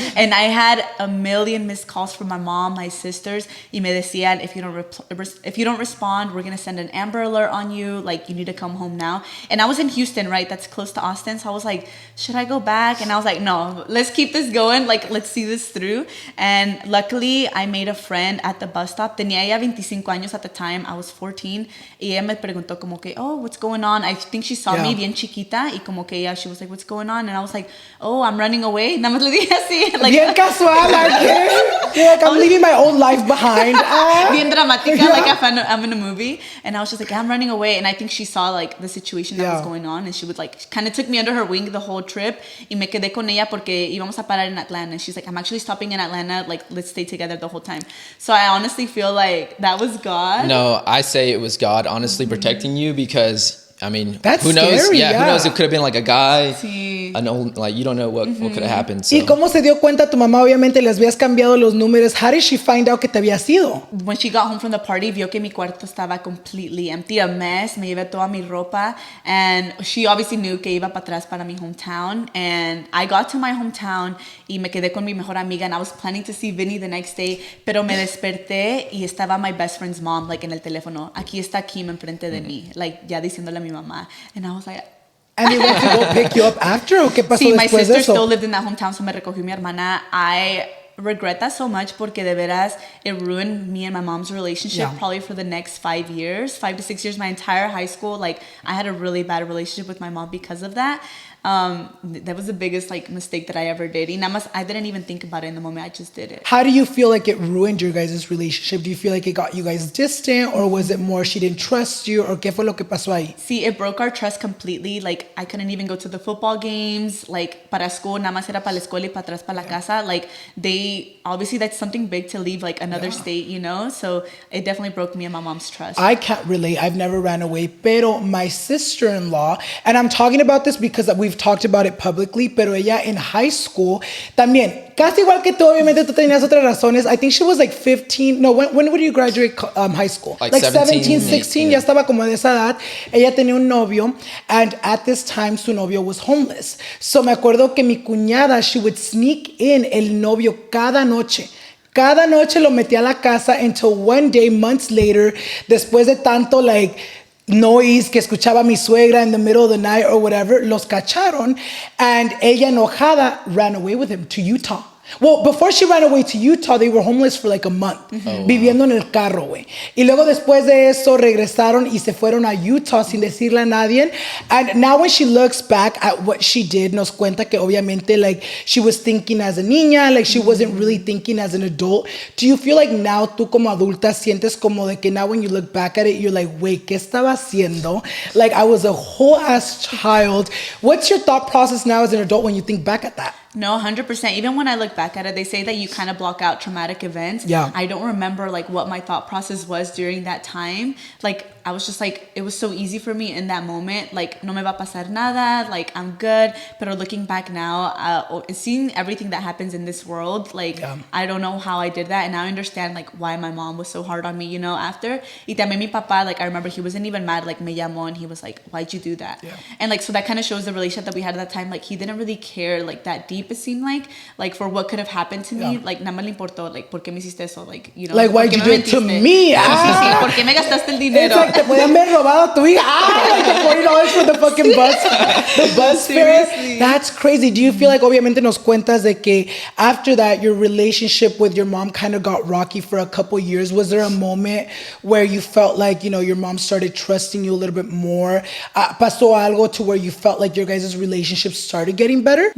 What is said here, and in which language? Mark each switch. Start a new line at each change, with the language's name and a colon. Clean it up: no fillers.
English: And I had a million missed calls from my mom, my sisters,
Spanish: y me decían,
English: if you don't respond, we're going to send an Amber Alert on you, like, you need to come home now. And I was in Houston, right? That's close to Austin. So I was like, should I go back? And I was like, no, let's keep this going. Like, let's see this through. And luckily, I made a friend at the bus stop.
Spanish: Tenía ella 25 años
English: at the time. I was 14.
Spanish: Y ella me preguntó como que,
English: oh, what's going on? I think she saw me
Spanish: bien chiquita. Y como que ella,
English: she was like, what's going on? And I was like, oh, I'm running away.
Spanish: Nada más le dije así. Like, bien casual,
English: like, I'm leaving my old life behind.
Spanish: Bien dramática,
English: like I'm in a movie. And I was just like, I'm running away. And I think she saw like the situation that was going on. And she would like, kind of took me under her wing the whole trip.
Spanish: Y me quedé con ella porque íbamos a parar
English: in Atlanta. And she's like, I'm actually stopping in Atlanta. Like, let's stay together the whole time. So I honestly feel like that was God. No, I say it was God honestly protecting you, because I mean, that's who knows? scary, who knows? It could have been like a guy,
Spanish: Sí.
English: an old, like, you don't know what could have happened. So.
Spanish: ¿Y cómo se dio cuenta tu mamá? Obviamente les habías cambiado los números.
English: How did she find out
Spanish: que te habías ido?
English: When she got home from the party,
Spanish: vio que mi cuarto estaba
English: completely empty, a mess.
Spanish: Me llevé toda mi ropa.
English: And she obviously knew
Spanish: que iba para atrás para mi hometown.
English: And I got to my hometown
Spanish: y me quedé con mi mejor amiga.
English: And I was planning to see Vinny the next day.
Spanish: Pero me desperté y estaba
English: my best friend's mom,
Spanish: like, en el teléfono. Aquí está Kim enfrente de mí. Like, ya diciéndole a mi
English: mamá. And I was like... And they went to go pick you up after,
Spanish: ¿o qué pasó Sí, my después de
English: sister
Spanish: eso?
English: still lived in that hometown, so
Spanish: me recogió mi hermana.
English: I regret that so much
Spanish: porque de veras
English: it ruined me and my mom's relationship probably for the next 5 years, 5 to 6 years. My entire high school, like I had a really bad relationship with my mom because of that. That was the biggest like mistake that I ever did.
Spanish: Y nada más,
English: I didn't even think about it in the moment. I just did it. How do you feel like it ruined your guys' relationship? Do you feel like it got you guys distant, or was it more she didn't trust you, or
Spanish: qué fue lo que pasó ahí?
English: See, it broke our trust completely. Like I couldn't even go to the football games.
Spanish: Like para school, nada más era para la escuela y para atrás para la casa.
English: Like they obviously that's something big to leave like another state, you know. So it definitely broke me and my mom's trust. I can't relate. I've never ran away.
Spanish: Pero
English: my sister-in-law, and I'm talking about this because we've talked about it publicly,
Spanish: pero ella
English: in high school
Spanish: también, casi igual que tú, obviamente tú tenías otras razones.
English: I think she was like 15. No, when would you graduate high school? Like 17,
Spanish: 16, ya estaba como de esa edad. Ella tenía un novio,
English: and at this time
Spanish: su novio
English: was homeless.
Spanish: So me acuerdo que mi cuñada,
English: she would sneak in
Spanish: el novio cada noche. Cada noche lo metía a la casa
English: until one day, months later,
Spanish: después de tanto
English: like noise
Spanish: que escuchaba mi suegra
English: in the middle of the night or whatever,
Spanish: los cacharon,
English: and
Spanish: ella enojada
English: ran away with him to Utah. Well, before she ran away to Utah, they were homeless for like a month,
Spanish: viviendo en el carro, güey. Y luego después de eso regresaron y se fueron a Utah sin decirle a nadie.
English: And now when she looks back at what she did,
Spanish: nos cuenta que obviamente
English: like she was thinking as a niña, like she wasn't really thinking as an adult. Do you feel like now
Spanish: tú como adulta sientes como de que
English: now when you look back at it, you're like, wait,
Spanish: ¿qué estaba haciendo?
English: Like I was a whole ass child. What's your thought process now as an adult when you think back at that? No, 100%. Even when I look back at it, they say that you kind of block out traumatic events. Yeah. I don't remember like what my thought process was during that time. Like I was just like, it was so easy for me in that moment. Like,
Spanish: no me va a pasar nada.
English: Like, I'm good. But looking back now, seeing everything that happens in this world, like, I don't know how I did that. And now I understand, like, why my mom was so hard on me, you know, after.
Spanish: Y también mi papá,
English: like, I remember he wasn't even mad. Like,
Spanish: me llamó
English: and he was like, why'd you do that? Yeah. And, like, so that kind of shows the relationship that we had at that time. Like, he didn't really care, like, that deep, it seemed like, for what could have happened to me.
Spanish: Like, nada más le importó, like, ¿por qué me hiciste eso?
English: Like, you know. Like, why'd you do it to me?
Spanish: Sí, ¿por qué me gastaste el dinero?
English: It's like,
Spanish: te podían haber robado a tu hija.
English: Like the $40 for the fucking bus. The bus fare. That's crazy. Do you feel like,
Spanish: obviamente nos cuentas de que
English: after that, your relationship with your mom kind of got rocky for a couple years? Was there a moment where you felt like, you know, your mom started trusting you a little bit more?
Spanish: Pasó algo
English: to where you felt like your guys' relationship started getting better?